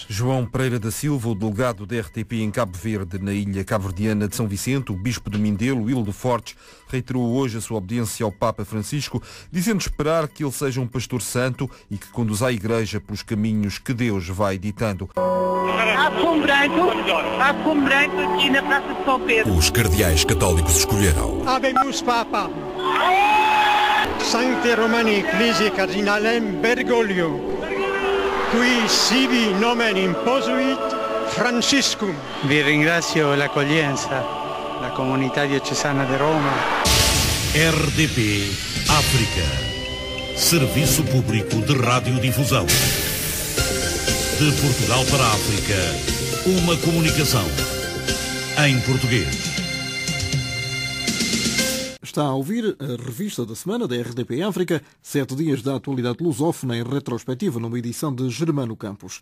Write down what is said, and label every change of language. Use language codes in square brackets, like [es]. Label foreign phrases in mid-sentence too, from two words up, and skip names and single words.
[pt] João Pereira da Silva, o delegado da RTP em Cabo Verde, na ilha cabo-verdiana de São Vicente, o bispo de Mindelo, Hildo Fortes, reiterou hoje a sua obediência ao Papa Francisco, dizendo esperar que ele seja um pastor santo e que conduza a Igreja pelos caminhos que Deus vai ditando. Há fumo branco aqui na Praça de São Pedro. Os cardeais católicos escolheram. [la] Habemus Papa. Sancte Romani Ecclesiae Cardinalem Bergoglio, qui sibi nomen imposuit Franciscum. [it] Vi ringrazio l'accoglienza, la comunità diocesana di Roma. [pt] RDP África. Serviço Público de Radiodifusão. De Portugal para a África, uma comunicação em português. Está a ouvir a revista da semana da RDP África, 7 dias da atualidade lusófona em retrospectiva numa edição de Germano Campos.